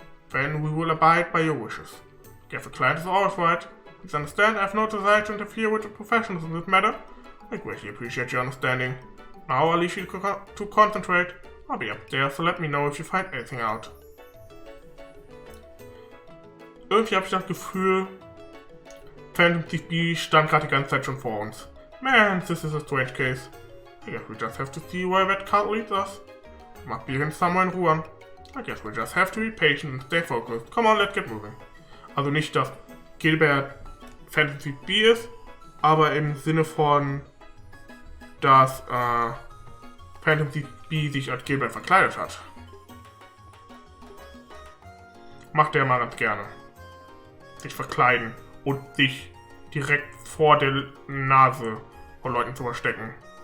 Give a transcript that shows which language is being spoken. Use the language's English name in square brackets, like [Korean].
[English] Then we will abide by your wishes. Guess the client is always right. Please understand, I have no desire to interfere with the professionals in this matter. I greatly appreciate your understanding. Now I'll leave you to concentrate. I'll be up there, so let me know if you find anything out. [German] Irgendwie habe ich das Gefühl, Phantom CB stand gerade die ganze Zeit schon vor uns. [English] Man, this is a strange case. I guess we just have to see where that card leads us. Must be in somewhere in Ruan. I guess we'll just have to be patient and stay focused. Come on, let's get moving. [German] Also nicht, dass Gilbert Phantom CB ist, aber im Sinne von, dass Phantom CB sich als Gilbert verkleidet hat. Macht er mal ganz gerne. Sich verkleiden und sich direkt vor der Nase von Leuten zu verstecken.